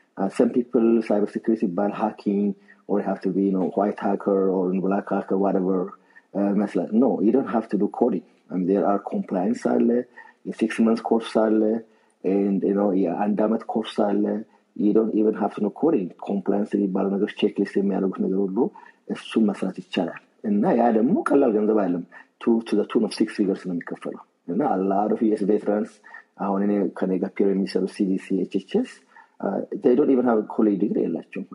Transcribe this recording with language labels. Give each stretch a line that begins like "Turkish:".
English: Some people cyber security by hacking, or you have to be white hacker or black hacker, whatever. No, you don't have to do coding. There are compliance, 6 months course, and አንዳመት course. You don't even have to know coding.
Amharic: Compliance የሚባሉ ነገሮች ቼክሊስት የሚያደርጉት ነገር ሁሉ እሱን መስራት ይቻላል እና ያ ደግሞ ቀላል ገንዘብ አይደለም.
English: to the tune of 6 figures
Amharic: ነው የሚከፈለው እና
English: a lot of US veterans
Amharic: አሁን እኔ ከኔ ጋር ፒር የሚሰሩ
English: CDC HHS they don't even have a college degree
Amharic: የላቸውም.